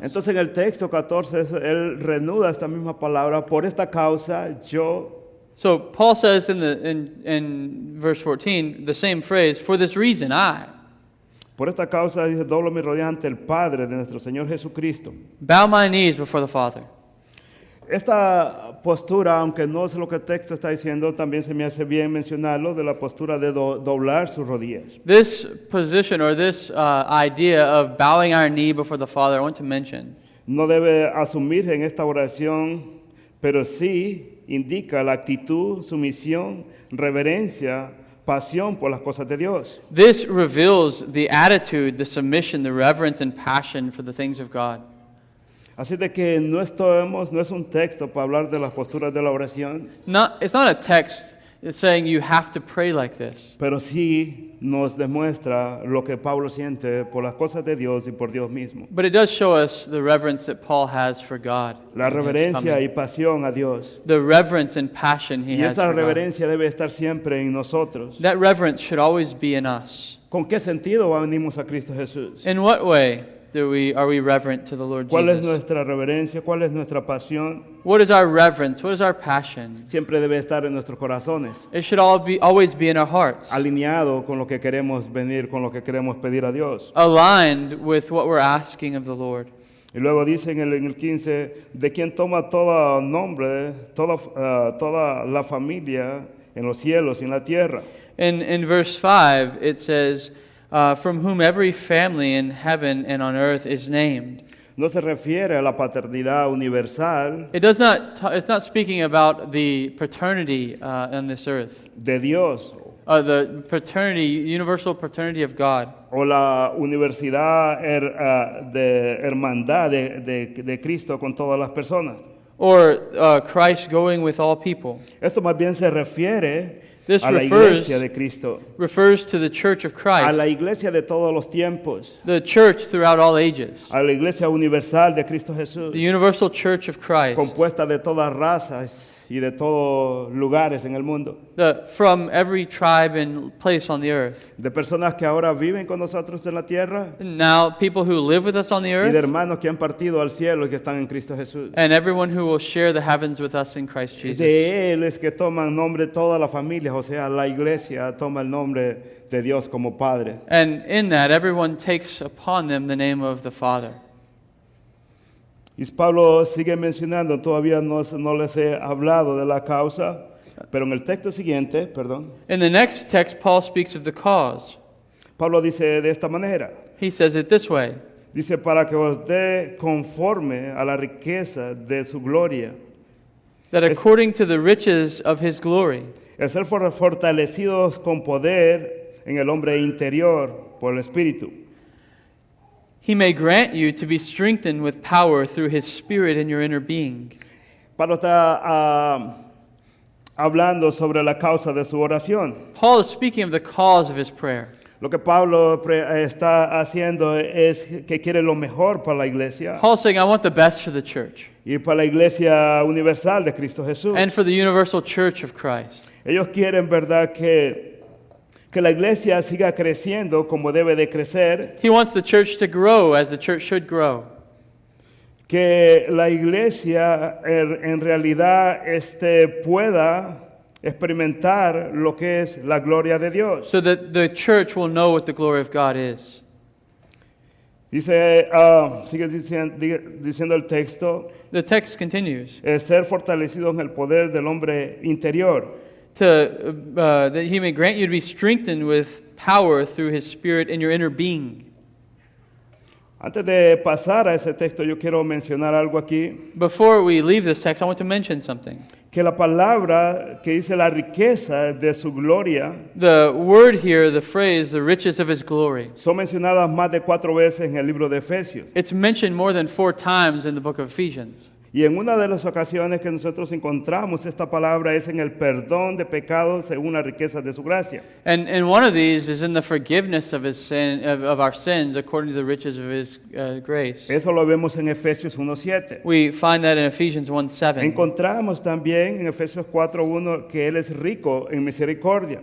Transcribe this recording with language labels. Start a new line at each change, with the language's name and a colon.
Spanish: Entonces en el texto 14 él reanuda esta misma palabra, por esta causa yo.
English: So Paul says in verse 14 the same phrase, "For this reason I
Spanish: Por esta causa dice, doblo mi rodilla ante el Padre de nuestro Señor Jesucristo.
English: bow my knees before the Father."
Spanish: Esta postura, aunque no es lo que el texto está diciendo, también se me hace bien mencionarlo, de la postura de doblar sus rodillas.
English: This position or this idea of bowing our knee before the Father, I want to mention.
Spanish: no debe asumirse en esta oración, pero sí indica la actitud, sumisión, reverencia, pasión por las cosas de Dios.
English: This reveals the attitude, the submission, the reverence, and passion for the things of God.
Spanish: Así de que no es un texto para hablar de las posturas de la oración,
English: It's not a text saying you have to pray like this,
Spanish: pero sí nos demuestra lo que Pablo siente por las cosas de Dios y por Dios mismo.
English: but it does show us the reverence that Paul has for God.
Spanish: La
English: and his
Spanish: reverencia
English: coming.
Spanish: y pasión a Dios.
English: The reverence and passion he
Spanish: Y
English: has
Spanish: esa
English: for God.
Spanish: reverencia debe estar siempre en nosotros.
English: That reverence should always be in us.
Spanish: ¿Con qué sentido venimos a Cristo Jesús?
English: In what way are we reverent to the Lord
Spanish: ¿Cuál es
English: Jesus?
Spanish: nuestra reverencia? ¿Cuál es nuestra pasión?
English: What is our reverence? What is our passion?
Spanish: Siempre debe estar en nuestros corazones,
English: It should always be in our hearts,
Spanish: alineado con lo que queremos venir, con lo que queremos pedir a Dios.
English: aligned with what we're asking of the Lord.
Spanish: Y luego dice en el 15, de quien toma todo nombre, toda la familia en los cielos y en la tierra.
English: In verse 5, it says, from whom every family in heaven and on earth is named.
Spanish: No se refiere a la paternidad universal
English: It's not speaking about the paternity on this earth,
Spanish: de Dios
English: the paternity, universal paternity of God,
Spanish: o la universidad de hermandad de Cristo con todas las personas.
English: or Christ going with all people.
Spanish: Esto más bien se refiere
English: This
Spanish: a la
English: refers
Spanish: iglesia de Cristo,
English: to the church of
Spanish: a la
English: Christ,
Spanish: iglesia de todos los tiempos,
English: the church throughout all ages,
Spanish: a la iglesia universal de Cristo Jesús,
English: the universal church of Christ,
Spanish: compuesta de todas razas y de todos lugares en el mundo,
English: from every tribe and place on the earth.
Spanish: de personas que ahora viven con nosotros en la tierra
English: Now, people who live with us on the
Spanish: y de
English: earth,
Spanish: hermanos que han partido al cielo y que están en Cristo Jesús.
English: and everyone who will share the heavens with us in Christ Jesus.
Spanish: De Él es que toman nombre toda la familia, o sea, la iglesia toma el nombre de Dios como Padre.
English: And in that, everyone takes upon them the name of the Father.
Spanish: Y Pablo sigue mencionando, todavía no les he hablado de la causa, pero en el texto siguiente, perdón,
English: In the next text, Paul speaks of the cause.
Spanish: Pablo dice de esta manera,
English: He says it this way,
Spanish: dice, para que os dé conforme a la riqueza de su gloria,
English: that according to the riches of his glory,
Spanish: el ser fortalecidos con poder en el hombre interior por el Espíritu.
English: he may grant you to be strengthened with power through his Spirit in your inner being.
Spanish: Pablo está hablando sobre la causa de su oración.
English: Paul is speaking of the cause of his prayer.
Spanish: Lo que Pablo está haciendo es que quiere lo mejor para la iglesia
English: Paul's saying, I want the best for the church
Spanish: y para la iglesia universal de Cristo Jesús.
English: and for the universal church of Christ.
Spanish: Ellos quieren, ¿verdad?, que la iglesia siga creciendo como debe de crecer,
English: He wants the church to grow as the church should grow.
Spanish: que la iglesia en realidad pueda experimentar lo que es la gloria de Dios.
English: So that the church will know what the glory of God is.
Spanish: Dice, sigue diciendo el texto,
English: The text continues,
Spanish: ser fortalecido en el poder del hombre interior.
English: that he may grant you to be strengthened with power through his Spirit in your inner being.
Spanish: Antes de pasar a ese texto, yo quiero mencionar algo aquí,
English: Before we leave this text, I want to mention something.
Spanish: que la palabra que dice la riqueza de su gloria
English: The word here, the phrase, the riches of his glory,
Spanish: son mencionadas más de 4 veces en el libro de Efesios.
English: it's mentioned more than 4 times in the book of Ephesians.
Spanish: Y en una de las ocasiones que nosotros encontramos esta palabra es en el perdón de pecados según la riqueza de su gracia.
English: And one of these is in the forgiveness of his sin, of our sins according to the riches of his grace.
Spanish: Eso lo vemos en Efesios 1:7.
English: We find that in Ephesians 1:7.
Spanish: Encontramos también en Efesios 4:1 que Él es rico en misericordia.